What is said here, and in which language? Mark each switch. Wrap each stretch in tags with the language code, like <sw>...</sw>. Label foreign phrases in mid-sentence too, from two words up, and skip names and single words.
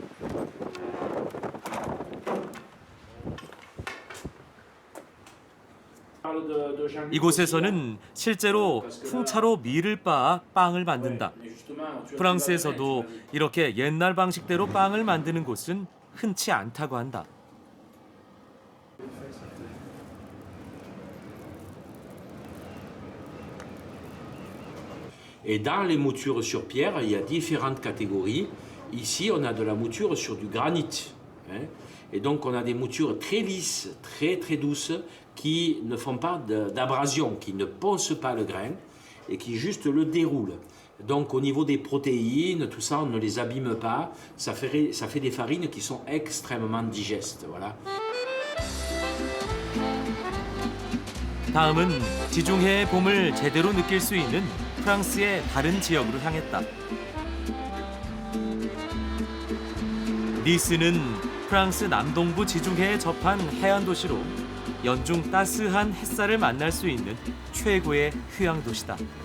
<ko>이곳에서는 실제로 풍차로 밀을 빻아 빵을 만든다. 프랑스에서도 이렇게 옛날 방식대로 빵을 만드는 곳은 흔치 않다고 한다.</ko> <fr>Et dans les moutures sur pierre, il y a différentes catégories. Ici, on a de la mouture sur du granit. Hein. Et donc, on a des moutures très lisses, très très douces, qui ne font pas d'abrasion, qui ne poncent pas le grain et qui juste le déroulent. Donc, au niveau des protéines, tout ça, on ne les abîme pas. Ça fait des farines qui sont extrêmement digestes. Voilà.</fr> <ko>다음은 지중해의 봄을 제대로 느낄 수 있는 프랑스의 다른 지역으로 향했다. 니스는 프랑스 남동부 지중해에 접한 해안 도시로 연중 따스한 햇살을 만날 수 있는 최고의 휴양 도시다.</ko>